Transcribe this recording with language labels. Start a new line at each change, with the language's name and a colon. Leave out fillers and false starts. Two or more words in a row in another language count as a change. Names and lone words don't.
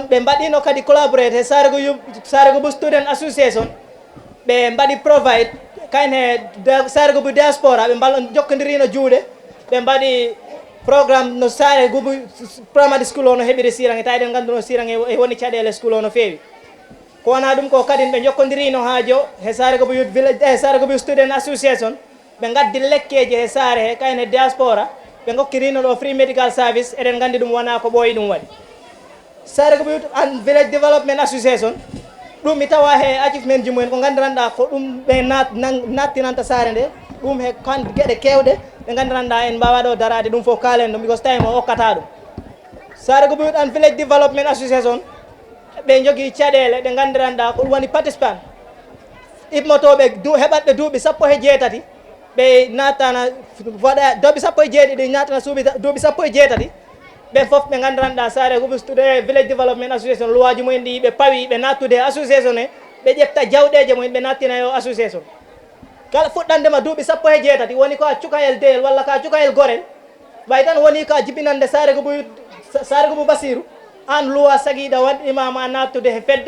Fula: ɓe mbaɗino kadi collaborate Sare Gubu Student Association ɓe mbaɗi provide kayen he Sare Gubu diaspora ɓe jokkodirino juuɗe ɓe mbaɗi programme no Sare Gubu primary school o no heɓiri sirange ta eɗen ganduno sirange e woni caɗele school o no feewi ko wona ɗum ko kadi ɓe jokkodirino haajo he Sare Gubu Youth Village Sare Gubu Student Association ɓe gaddi lekkeji he Sare he kayen he diaspora ɓe gokkirino ɗo
English: free medical service
Fula: eɗen gandi ɗum wona ko ɓooyi ɗum waɗi Sare Gubu Youth and Village Development Association ɗum mi tawa he achievement ji mumen ko gandiranɗa ko ɗum ɓe nattinanta Sare nde ɗum he gueɗe kewɗe ɓe gandiranɗa en mbawa ɗo darade ɗum fof kalen ɗum
English: because time
Fula: o hokkata ɗum Sare Gubu Youth and Village Development Association ɓe jogui caɗele ɗe gandiranɗa ko ɗum woni participant immotoɓe heɓatɓe duuɓi 17 ɓe natana waɗa duuɓi 17 natana duuɓi 17 ɓen fof ɓe gandiranɗa Sare Gubu Village Development Association luwaji mumen ɗi ɓe pawi ɓe nattude association he ɓe ƴetta jawɗeje mumen ɓe nattina yo association kala fuɗɗandema duuɓi 17 woni ko a cukayel deyel walla ka cukayel gorel way tan woni ka jibinande Sare Gubu Basiru an luwa sagiɗa waɗimama a nattude he fedde